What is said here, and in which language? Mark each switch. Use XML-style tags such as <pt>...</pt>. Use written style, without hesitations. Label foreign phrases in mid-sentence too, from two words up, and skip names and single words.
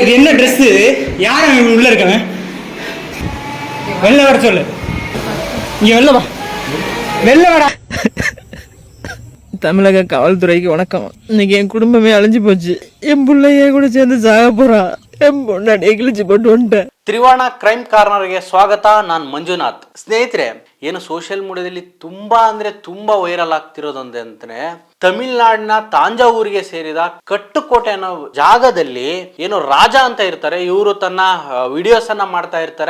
<ta>இது என்ன ட்ரெஸ்? யார் அவன் உள்ள இருக்கவன்? வெளில வர சொல்லு. இங்க வெளில வா. வெளில வாடா. தமிழக காவல்துறைக்கு வணக்கம். இன்னைக்கு என் குடும்பமே அழிஞ்சு போச்சு. என் பிள்ளைய கூட சேர்ந்து சாக போறான். என் பொண்ணாடியே கிழிச்சு போட்டு வந்துட்டேன்.</ta> <kn>ತ್ರಿವಾಣ ಕ್ರೈಮ್ ಕಾರ್ನರ್ಗೆ ಸ್ವಾಗತ. ನಾನು ಮಂಜುನಾಥ್. ಸ್ನೇಹಿತರೆ, ಏನು</kn> <en>social media</en> <kn>ತುಂಬಾ ವೈರಲ್ ಆಗ್ತಿರೋದೊಂದೇ ಅಂತಂದ್ರೆ, ತಮಿಳ್ನಾಡಿನ ತಾಂಜಾವೂರಿಗೆ ಸೇರಿದ ಕಟ್ಟುಕೋಟೆ ಅನ್ನೋ ಜಾಗದಲ್ಲಿ ಏನು ರಾಜ ಅಂತ ಇರ್ತಾರೆ, ಇವರು ತನ್ನ ವಿಡಿಯೋಸ್ ಅನ್ನ ಮಾಡ್ತಾ ಇರ್ತಾರೆ.</kn>